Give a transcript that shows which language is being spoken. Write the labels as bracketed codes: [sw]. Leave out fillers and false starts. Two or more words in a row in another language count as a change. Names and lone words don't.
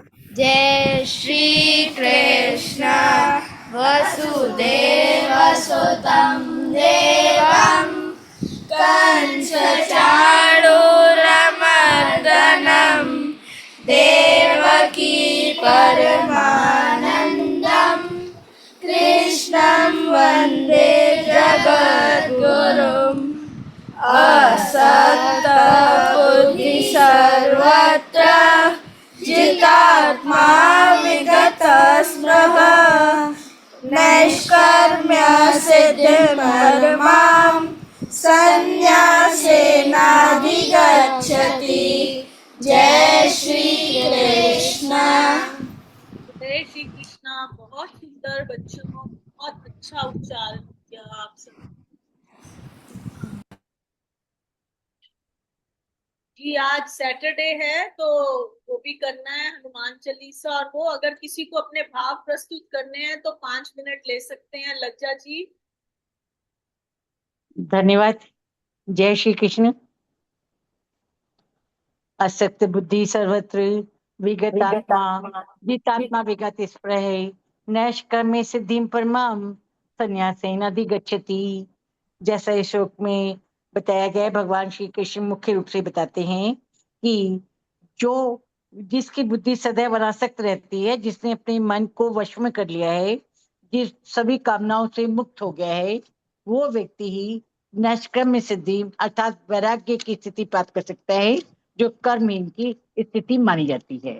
[hi] जय श्री कृष्ण [sa] वसुदेवसुतं देवं कंसचाणूरमर्दनं देवकी परमानन्दं कृष्णं वन्दे जगद्गुरुम् असक्तबुद्धि सर्वत्र जितात्मा विगतस्पृह नैष्कर्म्य सिद्धिं परमां सन्न्यासेनाधिगच्छति। [hi] जय श्री कृष्ण। जय श्री कृष्णा। बहुत सुंदर बच्चों, बहुत अच्छा उच्चारण किया आप सब जी। आज सैटरडे है तो वो भी करना है, हनुमान चालीसा। और वो अगर किसी को अपने भाव प्रस्तुत करने हैं तो 5 मिनट ले सकते हैं। लज्जा जी। धन्यवाद। जय श्री कृष्ण। [sa] असक्त बुद्धि सर्वत्र विगत आत्मा जितात्मा विगत स्पृह नैष्कर्म्य सिद्धिं परमाम संन्यासेन अधिगच्छति। [hi] जैसा इस श्लोक में बताया गया है, भगवान श्री कृष्ण मुख्य रूप से बताते हैं कि जो जिसकी बुद्धि सदैव अनासक्त रहती है, जिसने अपने मन को वश में कर लिया है, जिस सभी कामनाओं से मुक्त हो गया है, वो व्यक्ति ही नैष्कर्म्य सिद्धि अर्थात वैराग्य की स्थिति प्राप्त कर सकता है, जो कर्महीन की स्थिति मानी जाती है।